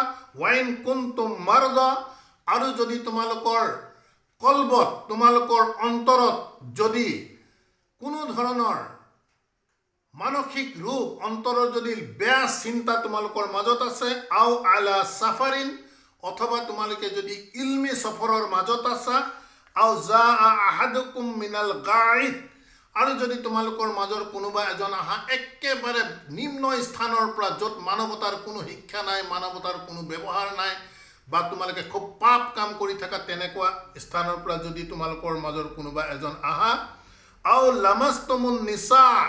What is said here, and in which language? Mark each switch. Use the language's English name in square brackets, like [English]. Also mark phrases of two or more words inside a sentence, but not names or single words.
[Arabic] وإن كنتم مرضى, [Assamese] আৰু যদি তোমালোকৰ কলবত, তোমালোকৰ অন্তৰত যদি কোনো ধৰণৰ মানসিক ৰোগ, অন্তৰৰ যদি বেয়া চিন্তা তোমালোকৰ মাজত আছে, [Arabic] أو على سفر, [Assamese] অথবা তোমালোকে যদি ইলমি সফৰৰ মাজত আছা, [Arabic] أو جاء أحدكم من الغائط, [Assamese] আৰু যদি তোমালোকৰ মাজৰ কোনোবা এজন আহা একেবাৰে নিম্ন স্থানৰ পৰা, য'ত মানৱতাৰ কোনো শিক্ষা নাই, মানৱতাৰ কোনো ব্যৱহাৰ নাই, বা তোমালোকে খুব পাপ কাম কৰি থকা তেনেকুৱা স্থানৰ পৰা যদি তোমালোকৰ মাজৰ কোনোবা এজন আহা, [Arabic] أو لامستم النساء,